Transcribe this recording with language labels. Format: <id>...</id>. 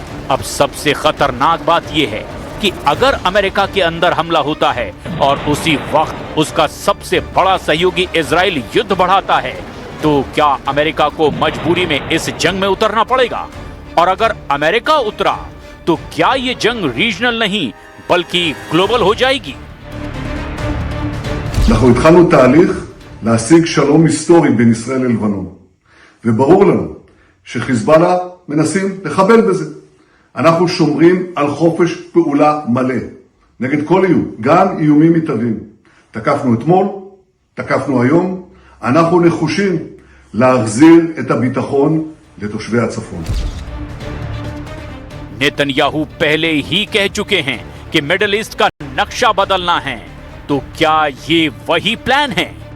<hi>अब सबसे खतरनाक बात यह है कि अगर अमेरिका के अंदर हमला होता है और उसी वक्त उसका सबसे बड़ा सहयोगी इजराइल युद्ध बढ़ाता है, तो क्या अमेरिका को मजबूरी में इस जंग में उतरना पड़ेगा? और अगर अमेरिका उतरा तो क्या ये जंग रीजनल नहीं बल्कि ग्लोबल हो जाएगी?</hi> <he>אנחנו התחלנו תהליך להשיג שלום היסטורי בין ישראל ללבנון, וברור לנו שחיזבאללה מנסים לחבל בזה. אנחנו שומרים על חופש פעולה מלא נגד כל איום, גם איומים מתהווים. תקפנו אתמול, תקפנו היום, אנחנו נחושים להחזיר את הביטחון לתושבי הצפון.</he> <hi>नेतन्याहू पहले ही कह चुके हैं कि मिडिल ईस्ट का नक्शा बदलना है, तो क्या ये वही प्लान है?</hi>